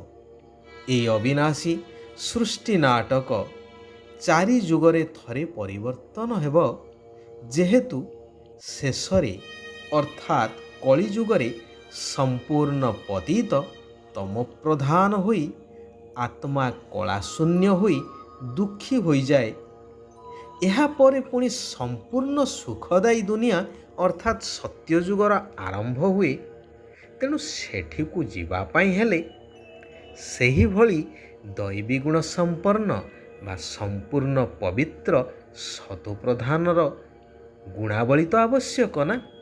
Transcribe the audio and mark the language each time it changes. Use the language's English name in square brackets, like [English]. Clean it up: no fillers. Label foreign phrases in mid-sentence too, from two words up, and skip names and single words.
[Odia] ଏ ଅବିନାଶୀ ସୃଷ୍ଟି ନାଟକ ଚାରି ଯୁଗରେ ଥରେ ପରିବର୍ତ୍ତନ ହେବ, ଯେହେତୁ ଶେଷରେ ଅର୍ଥାତ୍ କଳିଯୁଗରେ ସମ୍ପୂର୍ଣ୍ଣ ପତିତ ତମ ପ୍ରଧାନ ହୋଇ ଆତ୍ମା କଳାଶୂନ୍ୟ ହୋଇ ଦୁଃଖୀ ହୋଇ ଯାଏ। ଏହାପରେ ପୁଣି ସମ୍ପୂର୍ଣ୍ଣ ସୁଖଦାୟୀ ଦୁନିଆ ଅର୍ଥାତ୍ ସତ୍ୟଯୁଗର ଆରମ୍ଭ ହୁଏ। ତେଣୁ ସେଠିକୁ ଯିବା ପାଇଁ ହେଲେ ସେହିଭଳି ଦୈବୀ ଗୁଣ ସମ୍ପନ୍ନ ବା ସମ୍ପୂର୍ଣ୍ଣ ପବିତ୍ର ସତୁପ୍ରଧାନର ଗୁଣାବଳୀ ତ ଆବଶ୍ୟକ ନା।